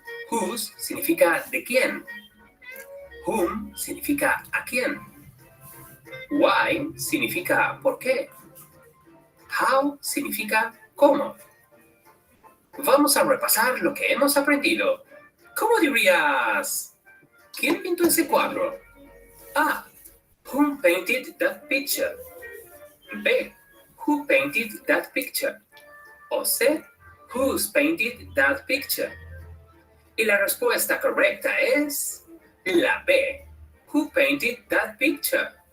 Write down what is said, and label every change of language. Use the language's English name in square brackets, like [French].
[Spanish] Whose significa de quién. Whom significa a quién. Why significa por qué. How significa cómo. Vamos a repasar lo que hemos aprendido. ¿Cómo dirías? ¿Quién pintó ese cuadro? A. [English] Who painted that picture? B. Who painted that picture? O C. Who's painted that picture? [Spanish] Y la respuesta correcta es la B. [English] Who painted that picture?